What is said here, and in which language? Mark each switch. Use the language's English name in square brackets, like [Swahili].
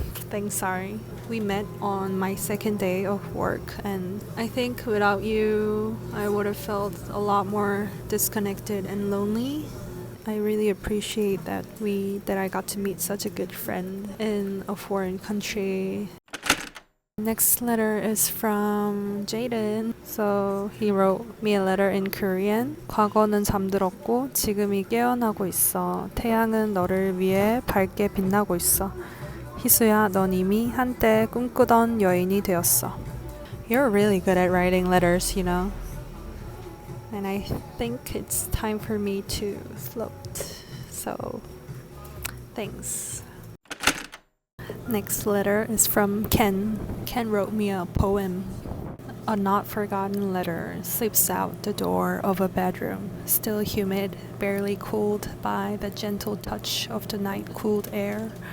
[English] Thanks, Ari. We met on my second day of work, and I think without you, I would have felt a lot more disconnected and lonely. I really appreciate that I got to meet such a good friend in a foreign country. Next letter is from Jaden. So he wrote me a letter in Korean. [Korean] 과거는 잠들었고 지금이 깨어나고 있어. 태양은 너를 위해 밝게 빛나고 있어. 희수야, 넌 이미 한때 꿈꾸던 여인이 되었어. [English] You're really good at writing letters, you know. And I think it's time for me to float. So, thanks. Next letter is from Ken. Ken wrote me a poem. A not forgotten letter slips out the door of a bedroom, still humid, barely cooled by the gentle touch of the night cooled air.